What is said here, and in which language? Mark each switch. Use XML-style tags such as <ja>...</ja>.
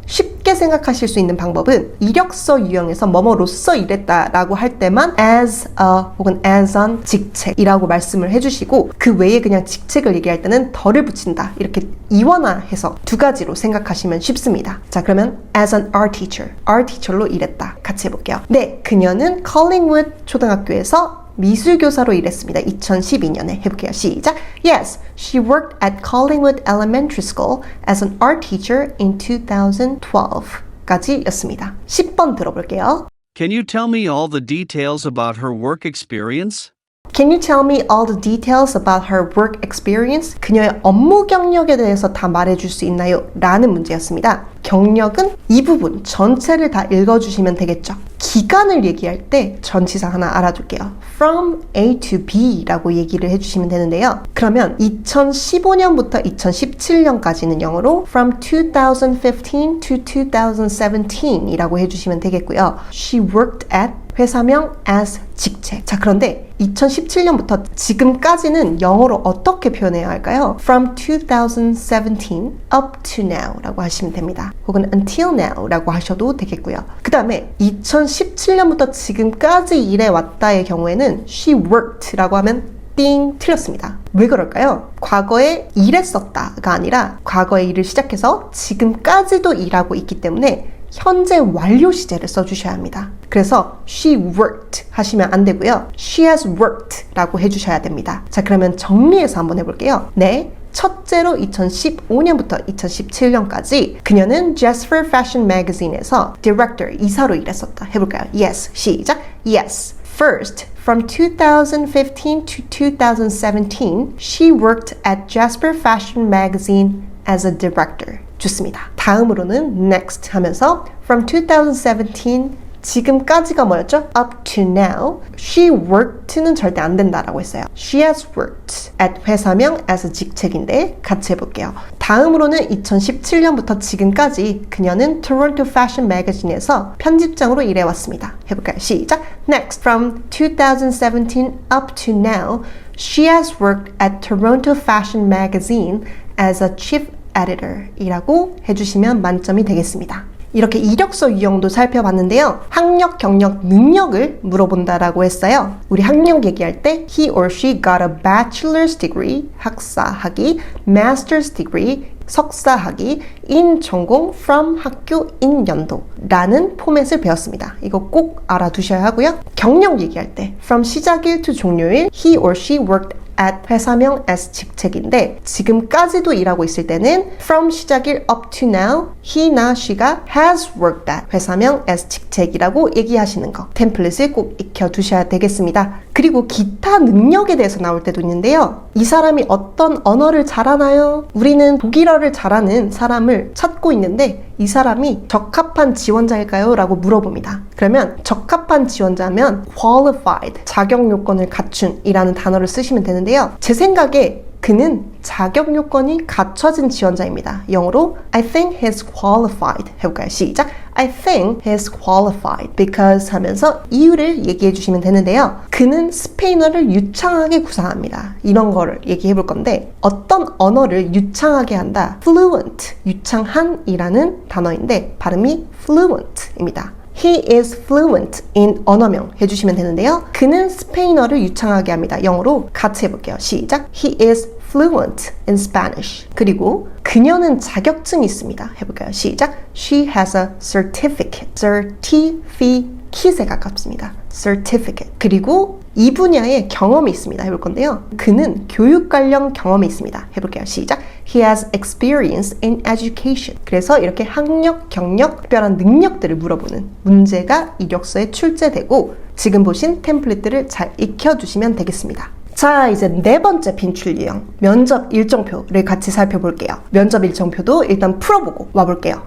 <ko>쉽게 생각하실 수 있는 방법은 이력서 유형에서 뭐뭐로서 일했다라고 할 때만 as a 혹은 as an 직책이라고 말씀을 해주시고 그 외에 그냥 직책을 얘기할 때는 더를 붙인다 이렇게 이원화해서 두 가지로 생각하시면 쉽습니다. 자, 그러면 as an art teacher로 일했다 같이 해볼게요. 네, 그녀는 컬링우드 초등학교에서 미술교사로 일했습니다. 2012년에 해볼게요. 시작!</ko> <en>Yes, she worked at Collingwood Elementary School as an art teacher in 2012</en> <ko>까지 였습니다. 10번 들어볼게요.</ko> <en>Can you tell me all the details about her work experience? Can you tell me all the details about her work experience?</en> <ko>그녀의 업무 경력에 대해서 다 말해줄 수 있나요? 라는 문제였습니다. 경력은 이 부분 전체를 다 읽어주시면 되겠죠. 기간을 얘기할 때 전치사 하나 알아둘게요.</ko> <en>From A to B</en> <ko>라고 얘기를 해주시면 되는데요. 그러면 2015년부터 2017년까지는 영어로</ko> <en>From 2015 to 2017</en> <ko>이라고 해주시면 되겠고요.</ko> <en>She worked at 회사명 as 직책.</en> <ko>자, 그런데 2017년부터 지금까지는 영어로 어떻게 표현해야 할까요?</ko> <en>From 2017 up to now</en> <ko>라고 하시면 됩니다. 혹은</ko> <en>until now</en> <ko>라고 하셔도 되겠고요. 그 다음에 2017년부터 지금까지 일해왔다의 경우에는</ko> <en>she worked</en> <ko>라고 하면 띵 틀렸습니다. 왜 그럴까요? 과거에 일했었다가 아니라 과거에 일을 시작해서 지금까지도 일하고 있기 때문에 현재 완료 시제를 써주셔야 합니다. 그래서</ko> <en>she worked</en> <ko>하시면 안 되고요.</ko> <en>she has worked</en> <ko>라고 해주셔야 됩니다. 자, 그러면 정리해서 한번 해볼게요. 네, 첫째로 2015년부터 2017년까지 그녀는 Jasper Fashion Magazine에서 Director, 이사로 일했었다. 해볼까요?</ko> <en>Yes,</en> <ko>시작! Yes.</ko> <en>First, from 2015 to 2017, she worked at Jasper Fashion Magazine as a director.</en> <ko>좋습니다. 다음으로는 next 하면서 from 2017 지금까지가 뭐였죠?</ko> <en>up to now.</en> <ko>She worked는 절대 안 된다라고 했어요.</ko> <en>She has worked at</en> <ko>회사명 as 직책인데 같이 해볼게요. 다음으로는 2017년부터 지금까지 그녀는 Toronto Fashion Magazine에서 편집장으로 일해왔습니다. 해볼까요? 시작!</ko> <en>Next, from 2017 up to now, she has worked at Toronto Fashion Magazine as a chief editor</en> <ko>이라고 해주시면 만점이 되겠습니다. 이렇게 이력서 유형도 살펴봤는데요. 학력, 경력, 능력을 물어본다라고 했어요. 우리 학력 얘기할 때</ko> <en>he or she got a bachelor's degree, 학사학위, master's degree, 석사학위, in 전공,</en> <ko>from 학교, in 연도 라는 포맷을 배웠습니다. 이거 꼭 알아두셔야 하고요. 경력 얘기할 때 from 시작일 to 종료일 he or she worked at 회사명 as 직책인데 지금까지도 일하고 있을 때는 from 시작일 up to now he나 she가 has worked at 회사명 as 직책이라고 얘기하시는 거 템플릿을 꼭 익혀두셔야 되겠습니다. 그리고 기타 능력에 대해서 나올 때도 있는데요. 이 사람이 어떤 언어를 잘하나요? 우리는 독일어를 잘하는 사람을 찾고 있는데 이 사람이 적합한 지원자일까요? 라고 물어봅니다. 그러면 적합한 지원자면 qualified, 자격 요건을 갖춘 이라는 단어를 쓰시면 되는데요. 제 생각에 그는 자격 요건이 갖춰진 지원자입니다. 영어로</ko> <en>I think he's qualified</en> <ko>해볼까요? 시작!</ko> <en>I think he's qualified because</en> <ko>하면서 이유를 얘기해 주시면 되는데요. 그는 스페인어를 유창하게 구사합니다. 이런 거를 얘기해 볼 건데 어떤 언어를 유창하게 한다? fluent, 유창한 이라는 단어인데 발음이 fluent입니다.</ko> <en>He is fluent in 언어명</en> <ko>해주시면 되는데요. 그는 스페인어를 유창하게 합니다. 영어로 같이 해볼게요. 시작.</ko> <en>He is fluent in Spanish.</en> <ko>그리고 그녀는 자격증이 있습니다. 해볼까요? 시작.</ko> <en>She has a certificate.</en> <ko>certificate에 가깝습니다.</ko> <en>certificate.</en> <ko>그리고 이 분야에 경험이 있습니다. 해볼 건데요. 그는 교육 관련 경험이 있습니다. 해볼게요. 시작.</ko> <en>He has experience in education.</en> <ko>그래서 이렇게 학력, 경력, 특별한 능력들을 물어보는 문제가 이력서에 출제되고 지금 보신 템플릿들을 잘 익혀두시면 되겠습니다. 자, 이제 네 번째 빈출 유형, 면접 일정표를 같이 살펴볼게요. 면접 일정표도 일단 풀어보고 와볼게요.</ko>